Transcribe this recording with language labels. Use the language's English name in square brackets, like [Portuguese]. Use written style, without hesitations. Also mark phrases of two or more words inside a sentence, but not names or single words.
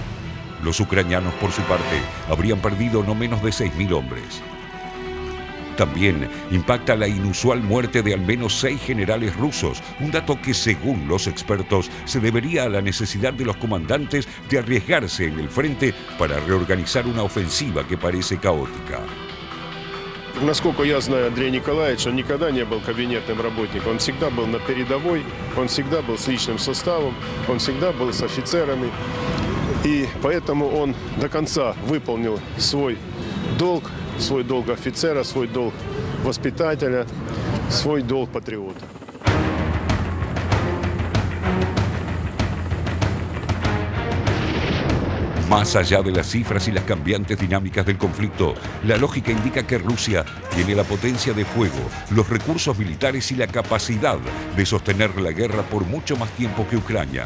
[Spanish] Los ucranianos, por su parte, habrían perdido no menos de 6.000 hombres. También impacta la inusual muerte de al menos 6 generales rusos, un dato que según los expertos se debería a la necesidad de los comandantes de arriesgarse en el frente para reorganizar una ofensiva que parece caótica. [Russian] Насколько я знаю Андрея Николаевича, он никогда не был кабинетным работником. Он всегда был на передовой, он всегда был с личным составом, он всегда был с офицерами. И поэтому он до конца выполнил свой долг офицера, свой долг воспитателя, свой долг патриота. [Spanish] Más allá de las cifras y las cambiantes dinámicas del conflicto, la lógica indica que Rusia tiene la potencia de fuego, los recursos militares y la capacidad de sostener la guerra por mucho más tiempo que Ucrania.